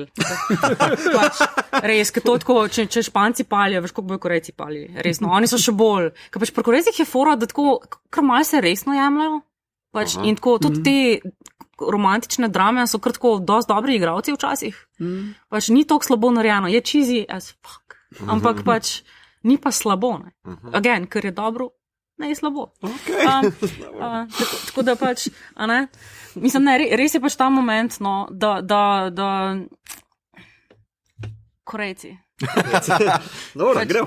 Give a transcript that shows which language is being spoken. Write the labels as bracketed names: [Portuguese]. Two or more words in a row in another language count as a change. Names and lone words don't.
[Slovenian] Pač, res, ker to tako, če Španci palijo, veš, koliko bojo Korejci palili. Resno, oni so še bolj. Ker pač pri Korejcih je fora, da tako, kar malo se resno jemljajo. Pač, in tako, tudi te romantične drame so kar tako dosti dobri igralci včasih. Pač ni toliko slabo narejeno, je [English] cheesy as fuck. [Slovenian] Ampak pač ni pa slabo, ne. Again, ker je dobro, ne je slabo. Tako da pač, a ne, mislim, ne, res je pač ta moment, no, da Korejci. Dobro, gremo.